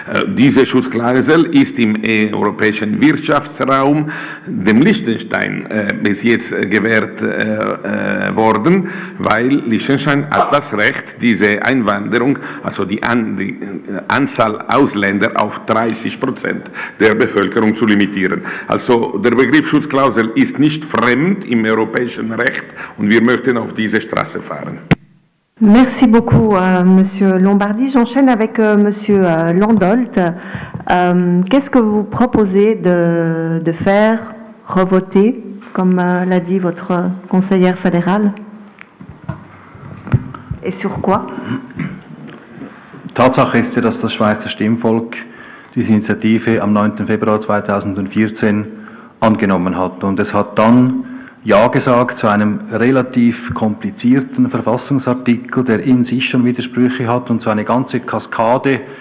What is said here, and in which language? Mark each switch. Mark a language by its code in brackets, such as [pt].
[de] Diese Schutzklausel ist im europäischen Wirtschaftsraum dem Liechtenstein bis jetzt gewährt worden, weil Liechtenstein hat das Recht, diese Einwanderung, also die Anzahl Ausländer auf 30% der Bevölkerung zu limitieren. Also der Begriff Schutzklausel ist nicht fremd im europäischen Recht und wir möchten auf diese Straße fahren. [fr] Merci beaucoup, Monsieur Lombardi. J'enchaîne avec Monsieur Landolt. Qu'est-ce que vous proposez de faire, revoter, comme l'a dit votre conseillère fédérale? Et sur quoi? [de] Tatsache ist ja, dass das Schweizer Stimmvolk diese Initiative am 9. Februar 2014 angenommen hat. Und es hat dann Ja gesagt zu einem relativ komplizierten Verfassungsartikel, der in sich schon Widersprüche hat und so eine ganze Kaskade